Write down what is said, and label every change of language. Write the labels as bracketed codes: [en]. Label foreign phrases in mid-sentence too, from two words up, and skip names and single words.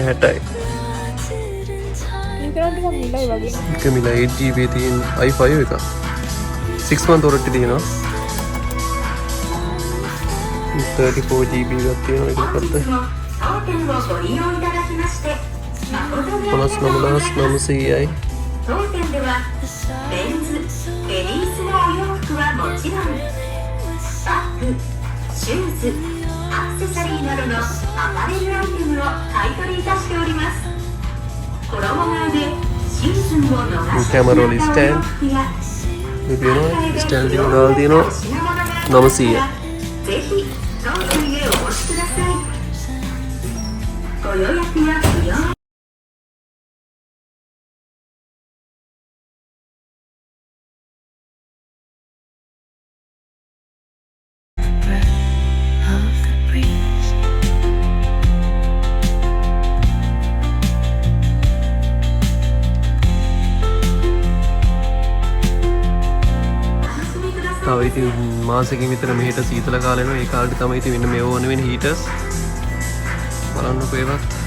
[si] මේක නම් ටිකක් මිලයි වගේ. එක මිල 8GB තියෙන i5 එක [en] 6 month warranty [si] තියෙනවා. 34GB එකක් තියෙනවා. ඒක පැත්ත 59900යි. [ja] 当店ではメンズ、レディースのお洋服はもちろんバッグ、シューズ、アクセサリーなどのアパレルアイテムを買い取りいたしております。衣替えでシーズンを逃してしまったお洋服や [si] මේ තියෙනවා ස්ටෑන්ඩ් එක දාලා තියෙනවා 900යි. [ja] ぜひ当店へお越しください。ご予約や不要 [en] of the breeze. [si] තව ඉතින් මාසෙකින් විතර මෙහෙට සීතල කාලේ එනවා. ඒ කාලෙට තමයි ඉතින් මෙන්න මේ ඕන වෙන හීටර්ස් බලන්නකෝ ඒවත්.